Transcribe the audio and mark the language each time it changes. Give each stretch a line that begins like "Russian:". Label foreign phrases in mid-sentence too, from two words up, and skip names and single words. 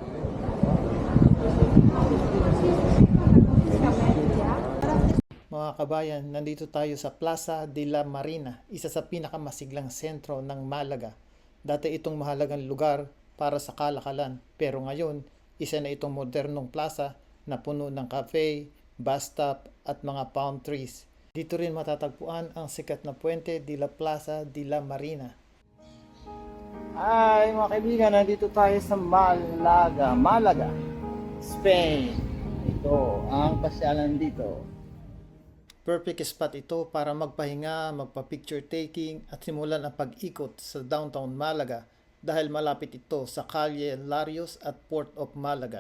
Filipino: Mga kabayan, nandito tayo sa Plaza de la Marina, isa sa pinakamasiglang sentro ng Malaga. Dati itong mahalagang lugar para sa kalakalan, pero ngayon, isa na itong modernong plaza na puno ng cafe,
English: bus stop
Filipino: at mga
English: palm trees.
Filipino: Dito rin matatagpuan ang sikat na Puente de la Plaza de la Marina. Ay mga kaibigan, nandito tayo sa Malaga, Spain. Ito ang pasyalan dito.
English: Perfect spot
Filipino: ito para magpahinga, magpa-
English: picture taking
Filipino: at simulan ang pag-ikot sa downtown Malaga dahil malapit ito sa Calle Larios at Port of Malaga.